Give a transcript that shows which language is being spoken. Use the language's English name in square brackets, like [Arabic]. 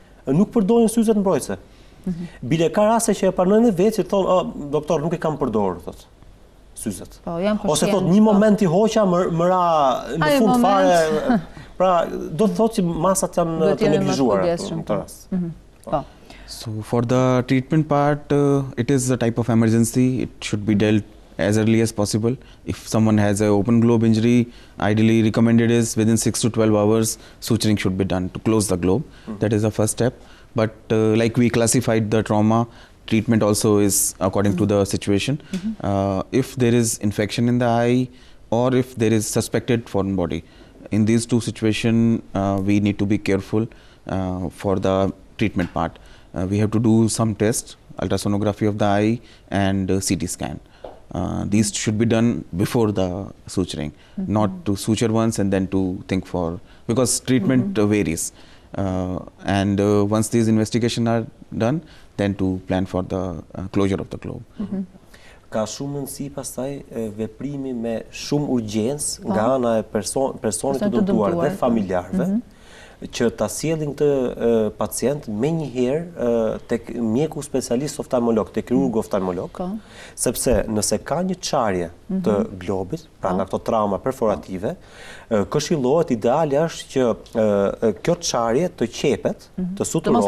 [Albanian] Nuk përdorin syzet mbrojtëse. Bile ka raste që e pranojnë dhe vetë që thonë, doktor, nuk e kam përdorur, thotë, syzet. Ose thotë, një moment i hoqa, më ra në fund fare, pra do të thotë që masat janë të neglizhuara në këtë rast. [English] So for the treatment part, it is a type of emergency. It should be dealt as early as possible. If someone has an open globe injury, ideally recommended is within 6 to 12 hours, suturing should be done to close the globe. That is the first step. But like we classified the trauma, treatment also is according to the situation. If there is infection in the eye or if there is suspected foreign body, in these two situations, we need to be careful for the treatment part. We have to do some tests, ultrasonography of the eye and CT scan. These should be done before the suturing, not to suture once and then to think for, because treatment varies. And once these investigations are done, then to plan for the closure of the globe. [Albanian] Ka shumë mundësi pastaj veprimi me shumë urgjencë nga ana e personit të dëmtuar dhe familjarëve, që ta sjellin këtë pacient menjëherë tek mjeku specialist oftalmolog, tek kirurgu oftalmolog, sepse nëse ka një çarje të globit, pra nga këto trauma perforative, këshillohet, ideali është që kjo çarje të qepet, të suturohet.